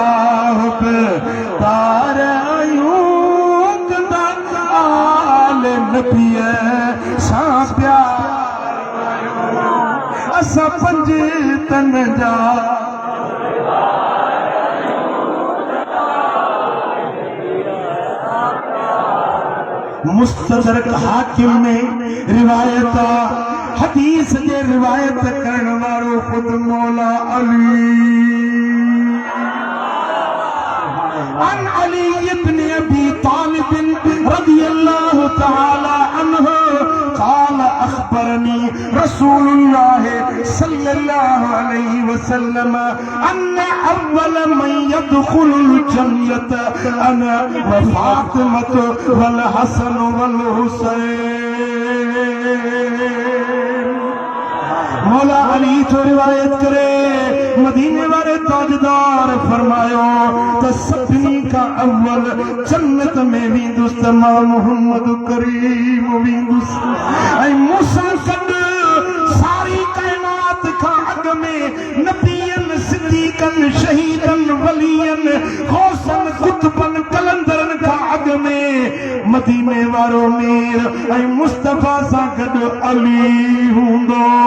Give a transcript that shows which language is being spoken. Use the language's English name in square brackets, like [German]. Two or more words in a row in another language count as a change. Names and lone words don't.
[Sindhi] हुकदार आहियूं कंदा आल नबीअ सां प्यार असां पंज तन जा मुस्तदरक हाकिम में रिवायत हदीस जे रिवायत करण वारो खुद मौला अली [Arabic] عن علي بن أبي طالب رضي الله تعالى عنه قال أخبرني رسول الله صلى الله عليه وسلم أن أول من يدخل الجنة أنا وفاطمة والحسن والحسين [Sindhi] मौला अली तो रिवायत करे मदीने वाले ताजदार फरमायो तो सभिनी का अव्वल जन्नत में वेंदुस त मां मोहम्मद करीम वेंदुस ऐं मूंसां गॾु सारी काइनात खां अॻ में नबीअनि सिद्दीक़नि शहीदनि वलीअनि गौसनि कुतुबनि कलंदरनि खां अॻ में मदीने वारो मीर ऐं मुस्तफा सां गॾु अली हूंदो